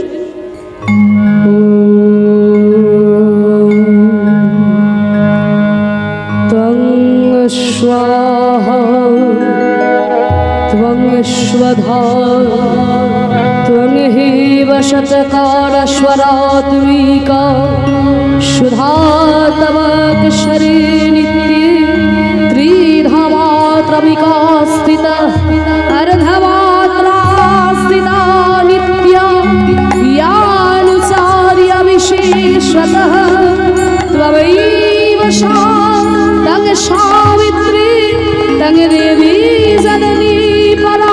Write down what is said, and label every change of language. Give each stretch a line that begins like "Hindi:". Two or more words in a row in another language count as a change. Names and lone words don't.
Sanskrit: ত্বং স্বাহা ত্বং স্বধা ত্বং হেব শতকারস্বরাত্মিকা সুধা তব কেশরে নিত্যে ত্রিধামাত্রমিকা স্থিতা अर्धमात्रा स्थिता नित्या यानुचार्य विशेषतः त्वमेव सा तंग सावित्री तंग देवी जननी परा